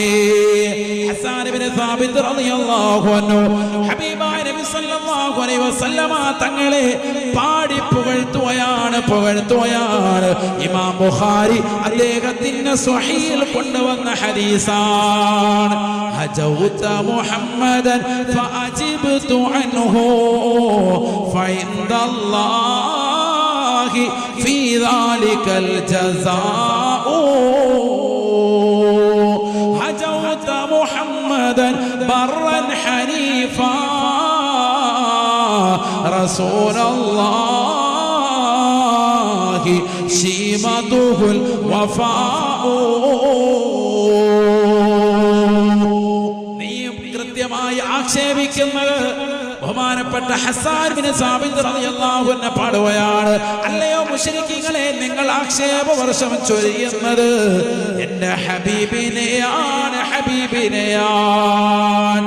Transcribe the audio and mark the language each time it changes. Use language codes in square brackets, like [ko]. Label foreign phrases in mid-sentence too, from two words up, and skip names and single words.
[ml] ഹസ്സാൻ ഇബ്നു സാബിത്ത് [ar] رضي الله عنه [ml] ഹബീബായ നബി [ar] صلى الله عليه وسلم [ml] തങ്ങളെ പാടി പുകഴ്ത്തുകയാണ്, പുകഴ്ത്തുകയാണ്. ഇമാം ബുഖാരി അദ്ദേഹത്തിന്റെ സ്വഹീഹിൽ കൊണ്ടുവന്ന ഹദീസാണ്. [ar] هجوت محمدا فأجبت عنه فعند الله في ذلك الجزاء. محمدا برا حنيفا رسول الله شيمته الوفاء. [ml] നീ കൃത്യമായി ആക്ഷേപിക്കുന്നത് ബഹുമാനപ്പെട്ട ഹസ്സാൻ ബിൻ സാബിത് [ar] رضي الله عنه [ml] പാടുകയാണ്, അല്ലയോ മുശ്രിക്കീങ്ങളെ, നിങ്ങൾ ആക്ഷേപവർഷം ചൊരിയുന്നത് എന്റെ ഹബീബിനെയാണ്, ഹബീബിനെയാണ്.